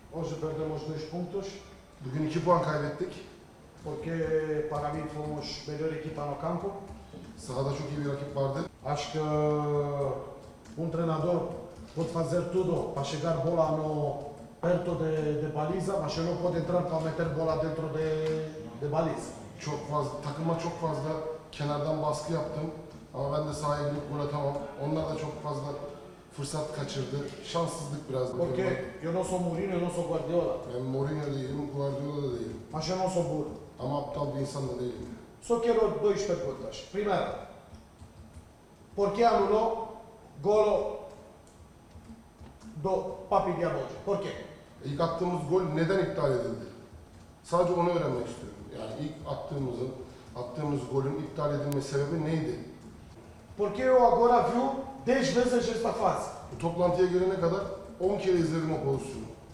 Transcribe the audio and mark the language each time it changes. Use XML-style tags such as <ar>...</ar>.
<pt>Hoje perdemos 2 pontos, do que equipa bom que porque para mim fomos melhor equipa no campo. Sábado acho que virou aqui parte. Acho que treinador pode fazer tudo para chegar bola no perto de baliza, mas ele não pode entrar para meter bola dentro de baliza.</pt> <tr>Çok fazla takıma çok fazla kenardan baskı yaptım ama ben de sahaya girip gol atamam. Onlar da çok fazla fırsat kaçırdı. Şanssızlık biraz da.</tr> <es>Okay. Yo no soy Mourinho, yo no soy Guardiola.</es> <tr>Ben Mourinho değilim, Guardiola da değilim.</tr> <es>Mas yo no soy burro.</es> <tr>Ama aptal bir insan da değilim.</tr> <pt>Só quiero dois perguntas.</pt> <es>Primero, ¿por qué anuló gol do Papi Diabolo? ¿Por qué?</es> <tr>İlk attığımız gol neden iptal edildi? Sadece onu öğrenmek istiyorum. Yani ilk attığımız golün iptal edilme sebebi neydi?</tr> <pt>Porque eu agora vi 10 vezes esta fase.</pt> <tr>Bu toplantıya gelene kadar 10 kere izledim o pozisyonu.</tr>